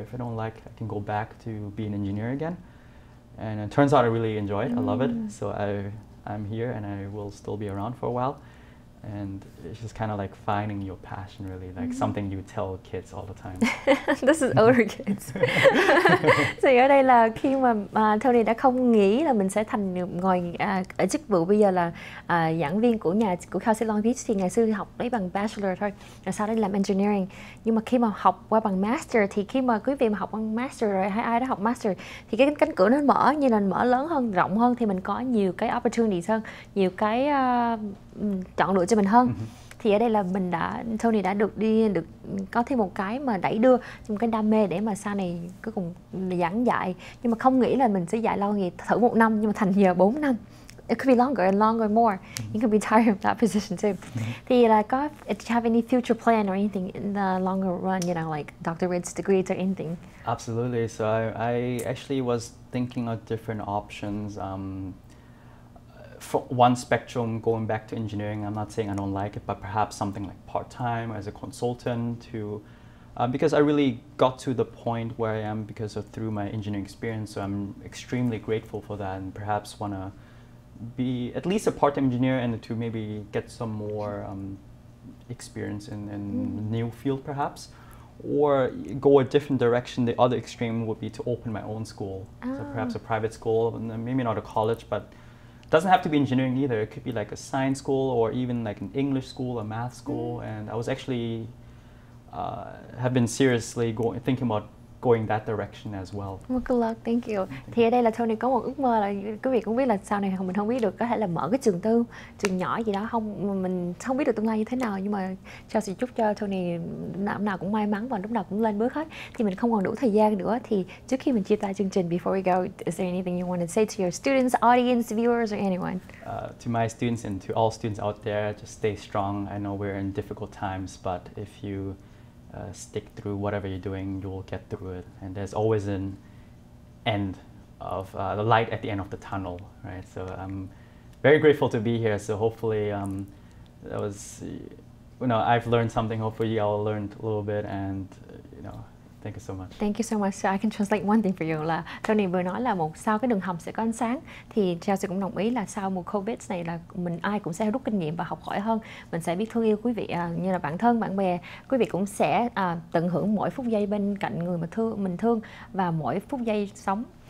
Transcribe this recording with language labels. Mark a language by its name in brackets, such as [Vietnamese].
[English] If I don't like, I can go back to be an engineer again. And it turns out I really enjoy it. I love it. So I'm here, and I will still be around for a while. And it's just kind of like finding your passion, really, like something you tell kids all the time. This is older kids. [Vietnamese] Thì ở đây là khi mà Tony đã không nghĩ là mình sẽ ngồi ở chức vụ bây giờ là giảng viên của CSULB Long Beach, thì ngày xưa học lấy bằng bachelor thôi, rồi sau đó làm engineering. Nhưng mà khi mà học qua bằng master, thì khi mà quý vị mà học bằng master rồi, hay ai đó học master, thì cái cánh cửa nó mở, như là mở lớn hơn, rộng hơn, thì mình có nhiều cái opportunities hơn, nhiều cái chọn lựa cho mình hơn. Thì ở đây là Tony đã được có thêm một cái mà đẩy đưa một cái đam mê để mà sau này cuối cùng giảng dạy, nhưng mà không nghĩ là mình sẽ dạy lâu ngày, thử 1 năm nhưng mà thành giờ 4 năm. [English] It could be longer and longer more. You could be tired of that position too. [Vietnamese] Thì là [English] do you have any future plan or anything in the longer run, you know, like doctorate degrees or anything? Absolutely. So I actually was thinking of different options. For one spectrum, going back to engineering, I'm not saying I don't like it, but perhaps something like part-time as a consultant to, because I really got to the point where I am through my engineering experience, so I'm extremely grateful for that, and perhaps want to be at least a part-time engineer and to maybe get some more experience in new field perhaps, or go a different direction. The other extreme would be to open my own school, so perhaps a private school, and maybe not a college, but it doesn't have to be engineering either. It could be like a science school or even like an English school, a math school. And I was actually have been seriously thinking about going that direction as well. Well, good luck, thank you. [Vietnamese] Thì ở đây là Tony có một ước mơ là quý vị cũng biết là sau này mình không biết được, có thể là mở cái trường tư, trường nhỏ gì đó, mình không biết được tương lai như thế nào, nhưng mà Chelsea chúc cho Tony lúc nào cũng may mắn và lúc nào cũng lên bước hết. Thì mình không còn đủ thời gian nữa, thì trước khi mình chia tay chương trình, [English] before we go, is there anything you want to say to your students, audience, viewers, or anyone? To my students and to all students out there, just stay strong. I know we're in difficult times, but if you stick through whatever you're doing, you'll get through it. And there's always an end of the light at the end of the tunnel, right? So I'm very grateful to be here. So hopefully that was, I've learned something. Hopefully y'all learned a little bit, and No, thank you so much. Thank you so much. So I can translate one thing for you [Vietnamese] là Tony vừa nói là sau cái đường hầm sẽ có ánh sáng, thì Chelsea cũng đồng ý là sau mùa Covid này là ai cũng sẽ rút kinh nghiệm và học hỏi hơn. Mình sẽ biết thương yêu quý vị như là bạn thân, bạn bè. Quý vị cũng sẽ tận hưởng mỗi phút giây bên cạnh người mà mình thương và mỗi phút giây sống.